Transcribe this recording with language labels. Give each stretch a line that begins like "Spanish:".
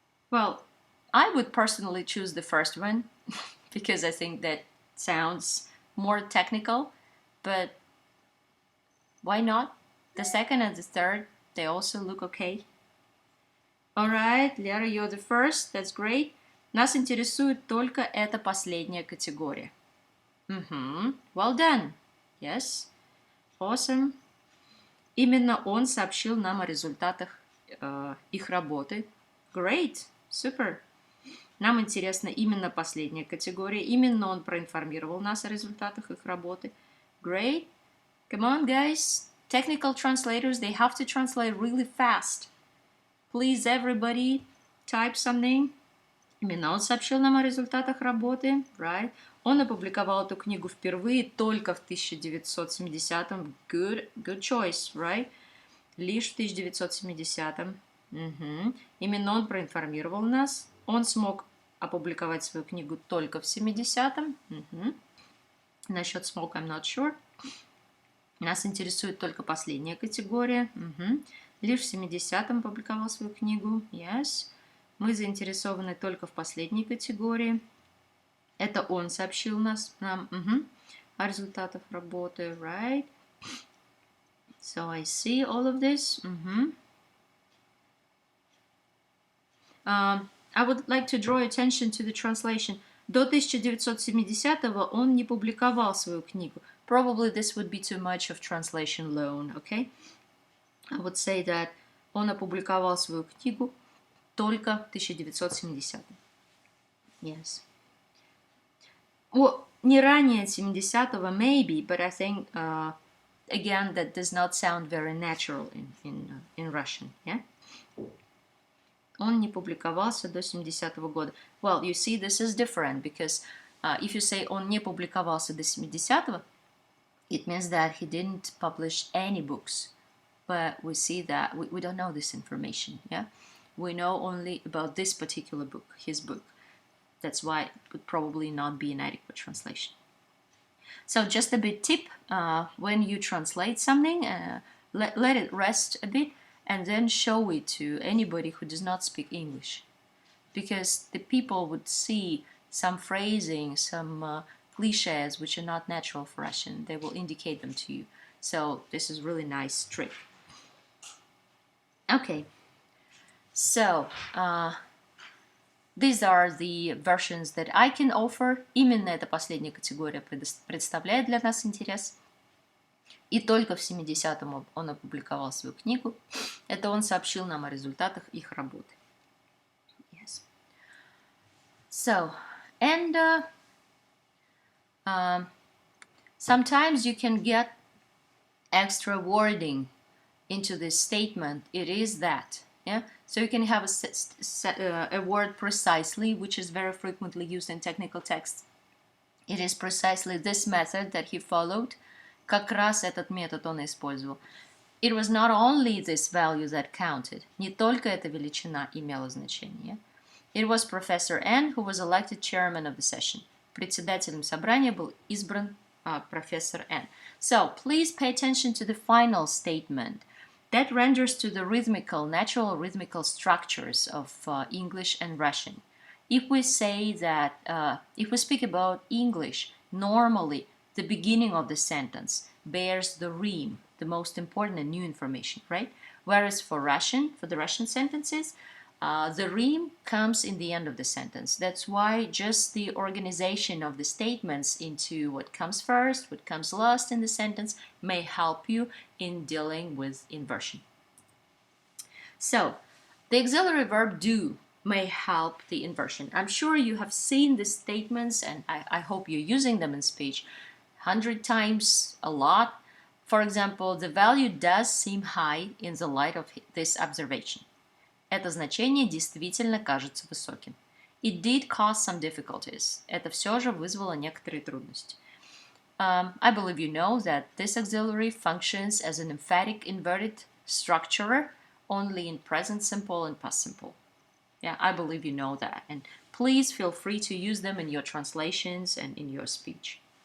English: Well, I would personally choose the first one because I think that sounds more technical, but why not? The second and the third, they also look okay. All right, Lera, you're the first. That's great.
Russian: Нас интересует только эта последняя категория.
English: Well done. Yes. Awesome.
Russian: Именно он сообщил нам о результатах их работы.
English: Great. Super.
Russian: Нам интересна именно последняя категория. Именно он проинформировал нас о результатах их работы.
English: Great. Come on, guys. Technical translators, they have to translate really fast. Please, everybody, type something.
Russian: Именно он сообщил нам о результатах работы.
English: Right.
Russian: Он опубликовал эту книгу впервые только в 1970-м.
English: Good choice, right?
Russian: Лишь в 1970-м. Именно он проинформировал нас. Он смог опубликовать свою книгу только в 70-м. Насчет смог,
English: I'm not sure.
Russian: Нас интересует только последняя категория. Лишь в 70-м опубликовал свою книгу.
English: Yes.
Russian: Мы заинтересованы только в последней категории. Это он сообщил нам о результатах работы.
English: Right. So I see all of this. I would like to draw attention to the translation.
Russian: До 1970-го он не публиковал свою книгу.
English: Probably this would be too much of translation alone, okay? I would say that
Russian: он опубликовал свою книгу только в 1970-м.
English: Yes. Well,
Russian: не ранее 70-го
English: maybe, but I think again that does not sound very natural in Russian. Yeah.
Russian: Он не публиковался до 70-го года.
English: Well, you see, this is different because if you say
Russian: он не публиковался до 70-го,
English: it means that he didn't publish any books. But we see that we don't know this information. Yeah, we know only about this particular book, his book. That's why it would probably not be an adequate translation. So just a bit tip, when you translate something, let it rest a bit and then show it to anybody who does not speak English. Because the people would see some phrasing, some cliches which are not natural for Russian. They will indicate them to you. So this is really nice trick. Okay, so these are the versions that I can offer.
Russian: Именно эта последняя категория представляет для нас интерес. И только в 70-м он опубликовал свою книгу. Это он сообщил нам о результатах их работы.
English: Yes. So, and sometimes you can get extra wording into this statement. It is that. Yeah, so you can have a word precisely, which is very frequently used in technical texts. It is precisely this method that he followed.
Russian: Как раз этот метод он использовал.
English: It was not only this value that counted.
Russian: Не только эта величина имела значение.
English: It was Professor N who was elected chairman of the session.
Russian: Председателем собрания был избран профессор N.
English: So please pay attention to the final statement. That renders to the natural rhythmical structures of English and Russian. If we say that, if we speak about English, normally the beginning of the sentence bears the rime, the most important and new information, right? Whereas for the Russian sentences, the rime comes in the end of the sentence. That's why just the organization of the statements into what comes first, what comes last in the sentence may help you in dealing with inversion. So, the auxiliary verb do may help the inversion. I'm sure you have seen the statements and I hope you're using them in speech 100 times, a lot. For example, the value does seem high in the light of this observation.
Russian: Это значение действительно кажется высоким.
English: It did cause some difficulties.
Russian: Это все же вызвало некоторые трудности.
English: I believe you know that this auxiliary functions as an emphatic inverted structurer only in present simple and past simple. Yeah, I believe you know that. And please feel free to use them in your translations and in your speech.